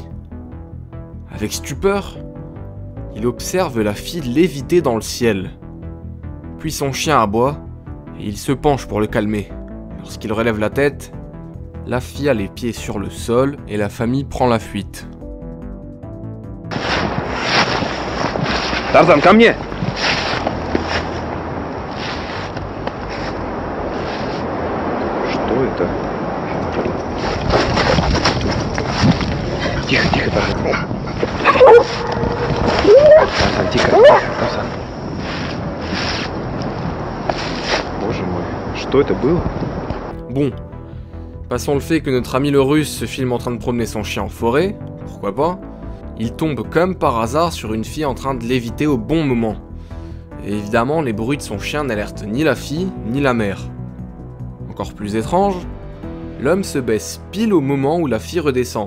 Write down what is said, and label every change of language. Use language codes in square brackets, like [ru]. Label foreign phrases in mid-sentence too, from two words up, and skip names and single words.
[fr] Avec stupeur, il observe la fille léviter dans le ciel. Puis son chien aboie et il se penche pour le calmer. Lorsqu'il relève la tête, la fille a les pieds sur le sol et la famille prend la fuite. [ru] Tarzan, ко мне! Что это? Тихо, тихо, Таrzan. Tarzan, тихо, Tarzan. Боже мой, что это было? [fr] Bon, passons le fait que notre ami le russe se filme en train de promener son chien en forêt, pourquoi pas. Il tombe comme par hasard sur une fille en train de léviter au bon moment. Et évidemment, les bruits de son chien n'alertent ni la fille, ni la mère. Encore plus étrange, l'homme se baisse pile au moment où la fille redescend.